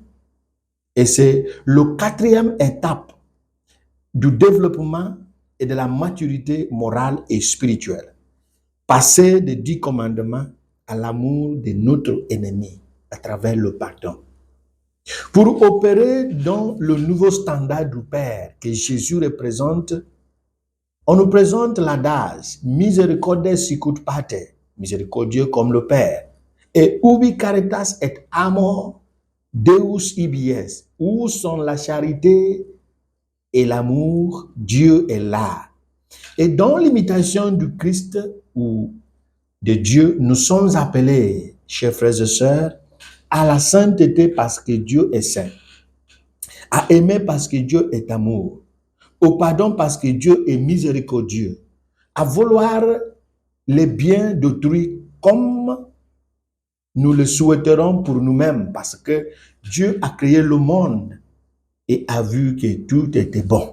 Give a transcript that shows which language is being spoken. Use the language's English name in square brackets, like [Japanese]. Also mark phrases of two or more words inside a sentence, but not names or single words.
[French] Et c'est le quatrième étape du développement et de la maturité morale et spirituelle. Passer des 10 commandements à l'amour de notre ennemi à travers le pardon. Pour opérer dans le nouveau standard du Père que Jésus représente, on nous présente l'adage [Latin] misericordes sicut pater, [French] miséricordieux comme le Père, et [Latin] ubi caritas et amor Deus ibi est, [French] où sont la charité et l'amour, Dieu est là. Et dans l'imitation du Christ ou de Dieu, nous sommes appelés, chers frères et sœurs, à la sainteté parce que Dieu est saint, à aimer parce que Dieu est amour, au pardon parce que Dieu est miséricordieux, à vouloir les biens d'autrui comme nous le souhaiterons pour nous-mêmes parce que Dieu a créé le monde et a vu que tout était bon.